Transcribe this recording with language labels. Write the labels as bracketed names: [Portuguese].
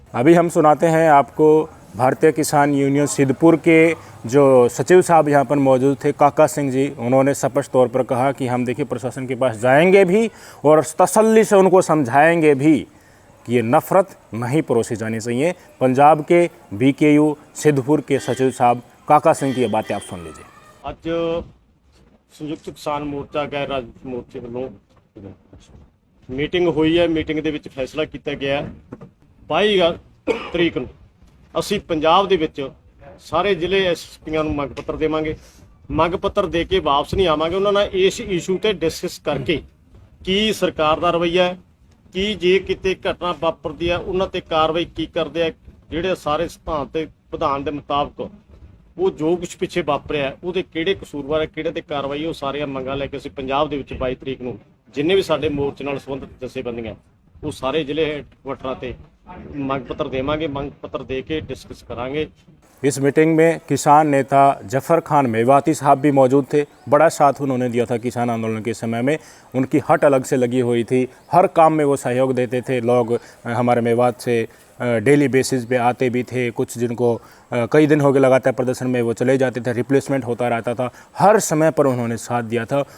[Hindi] अभी हम सुनाते हैं आपको भारतीय किसान यूनियन सिद्धपुर के जो सचिव साहब यहाँ पर मौजूद थे, काका सिंह जी, उन्होंने स्पष्ट तौर पर कहा कि हम देखिए प्रशासन के पास जाएंगे भी और तसल्ली से उनको समझाएंगे भी कि ये नफरत नहीं परोसी जानी चाहिए। पंजाब के BKU सिद्धपुर के सचिव साहब काका सिंह की ये बातें आप सुन लीजिए। [Punjabi] ਅੱਜ ਸੰਯੁਕਤ ਕਿਸਾਨ ਮੋਰਚਾ ਗੈਰ ਰਾਜਨੀਤਿਕ ਮੋਰਚੇ ਵੱਲੋਂ ਮੀਟਿੰਗ ਹੋਈ ਹੈ। ਮੀਟਿੰਗ ਦੇ ਵਿੱਚ ਫੈਸਲਾ ਕੀਤਾ ਗਿਆ 22 ਤਰੀਕ ਨੂੰ ਅਸੀਂ ਪੰਜਾਬ ਦੇ ਵਿੱਚ ਸਾਰੇ ਜ਼ਿਲ੍ਹੇ SSPਆਂ ਨੂੰ ਮੰਗ ਪੱਤਰ ਦੇਵਾਂਗੇ। ਮੰਗ ਪੱਤਰ ਦੇ ਕੇ ਵਾਪਸ ਨਹੀਂ ਆਵਾਂਗੇ, ਉਹਨਾਂ ਨਾਲ ਇਸ ਇਸ਼ੂ ਤੇ ਡਿਸਕਸ ਕਰਕੇ ਕੀ ਸਰਕਾਰ ਦਾ ਰਵੱਈਆ ਹੈ, ਕੀ ਜੇ ਕਿਤੇ ਘਟਨਾ ਵਾਪਰਦੀ ਹੈ ਉਹਨਾਂ ਤੇ ਕਾਰਵਾਈ ਕੀ ਕਰਦੇ ਆ, ਜਿਹੜੇ ਸਾਰੇ ਸਿਧਾਂਤ ਤੇ ਵਿਧਾਨ ਦੇ ਮੁਤਾਬਕ ਉਹ ਜੋ ਕੁਝ ਪਿੱਛੇ ਵਾਪਰਿਆ ਉਹਦੇ ਕਿਹੜੇ ਕਸੂਰਵਾਰ ਹੈ, ਕਿਹੜੇ ਤੇ ਕਾਰਵਾਈ, ਉਹ ਸਾਰੀਆਂ ਮੰਗਾਂ ਲੈ ਕੇ ਅਸੀਂ ਪੰਜਾਬ ਦੇ ਵਿੱਚ 22 ਤਰੀਕ ਨੂੰ ਜਿੰਨੇ ਵੀ ਸਾਡੇ ਮੋਰਚੇ ਨਾਲ ਸੰਬੰਧਿਤ ਜਥੇਬੰਦੀਆਂ ਉਹ ਸਾਰੇ ਜ਼ਿਲ੍ਹੇ ਹੈਡਕੁਆਟਰਾਂ ਤੇ ਮੰਗ पत्र देवांगे। मंग पत्र दे के डिस्कस करांगे। [Hindi] इस मीटिंग में किसान नेता जफर खान मेवाती साहब भी मौजूद थे। बड़ा साथ उन्होंने दिया था किसान आंदोलन के समय में, उनकी हट अलग से लगी हुई थी, हर काम में वो सहयोग देते थे। लोग हमारे मेवात से डेली बेसिस पे आते भी थे, कुछ जिनको कई दिन हो गए लगातार प्रदर्शन में वो चले जाते थे, रिप्लेसमेंट होता रहता था, हर समय पर उन्होंने साथ दिया था।